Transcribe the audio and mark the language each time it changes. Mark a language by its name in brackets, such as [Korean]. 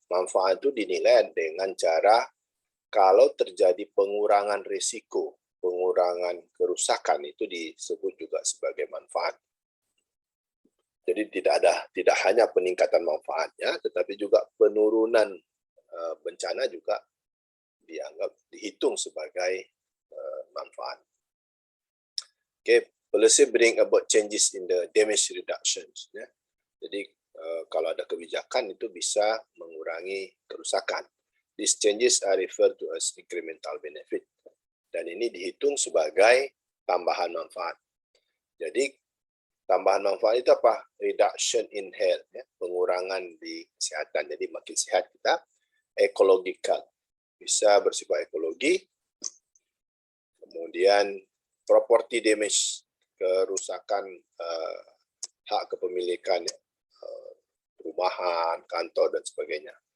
[Indonesian] Manfaat itu dinilai dengan cara kalau terjadi pengurangan risiko, pengurangan kerusakan, itu disebut juga sebagai manfaat. Jadi tidak hanya peningkatan manfaatnya, tetapi juga penurunan bencana juga dihitung sebagai manfaat. [English] Okay, policy bring about changes in the damage reductions. [Indonesian] Ya. Jadi kalau ada kebijakan itu bisa mengurangi kerusakan. [English] These changes are referred to as incremental benefit. [Indonesian] Dan ini dihitung sebagai tambahan manfaat. Jadi tambahan manfaat itu apa? [English] Reduction in health, [Indonesian] ya, pengurangan di kesehatan. Jadi makin sehat kita. Ecological, bisa bersifat ekologi. Kemudian [English] property damage, [Indonesian] kerusakan hak kepemilikan perumahan, kantor, dan sebagainya.